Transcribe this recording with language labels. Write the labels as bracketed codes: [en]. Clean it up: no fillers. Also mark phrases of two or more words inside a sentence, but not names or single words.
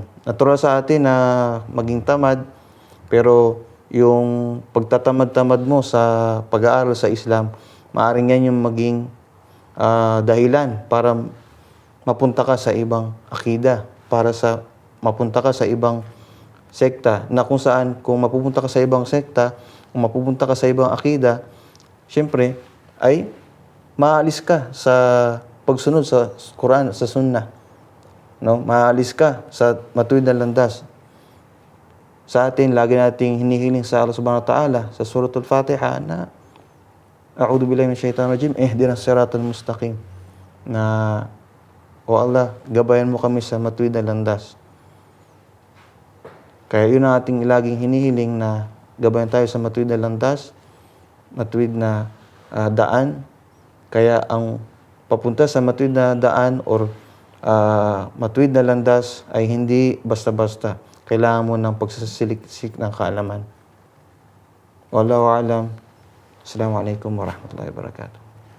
[tl] Natural sa atin na maging tamad, pero yung pagtatamad-tamad mo sa pag-aaral sa Islam, maaaring yan yung maging dahilan para mapunta ka sa ibang akida, mapunta ka sa ibang sekta, na kung saan, kung mapupunta ka sa ibang sekta, kung mapupunta ka sa ibang akida, syempre, ay maalis ka sa pagsunod sa Quran at sa Sunnah. No? Maalis ka sa matuwid na landas. Sa atin, lagi nating hinihiling sa Allah [ar] سبحانه وتعالى [tl] sa Suratul Fatiha na [ar] أعوذ بالله من الشيطان الرجيم اهدنا الصراط المستقيم. [tl] Na, O Allah, gabayan mo kami sa matuwid na landas. Kaya yun ang ating laging hinihiling na gabayan tayo sa matuwid na landas, matuwid na daan. Kaya ang papunta sa matuwid na daan or matuwid na landas ay hindi basta-basta. Kailangan mo ng pagsasiliksik ng kaalaman. [ar] والله أعلم. السلام عليكم ورحمة الله وبركاته.